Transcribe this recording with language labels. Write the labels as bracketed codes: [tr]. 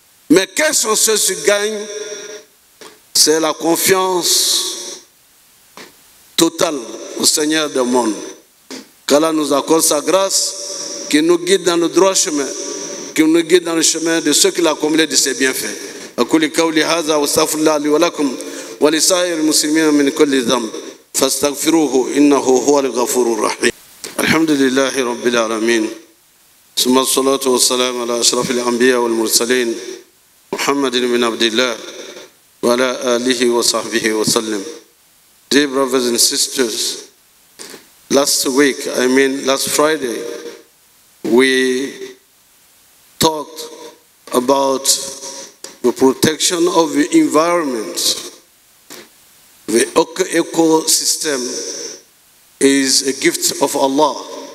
[fr] Mais quels sont ceux qui gagnent? C'est la confiance totale au Seigneur du monde. Qu'Allah nous accorde sa grâce, qui nous guide dans le droit chemin, qui nous guide dans le chemin de ceux qu'il a comblés de ses bienfaits. [ar] أقول قولي هذا واستغفر الله لي ولكم ولسائر المسلمين من كل ذنب فاستغفروه إنه هو الغفور الرحيم. الحمد لله رب العالمين ثم الصلاة والسلام على أشرف الأنبياء والمرسلين محمد بن عبد الله وعلى آله وصحبه وسلم. [en] Dear brothers and sisters, last Friday, we talked about the protection of the environment. The ecosystem is a gift of Allah.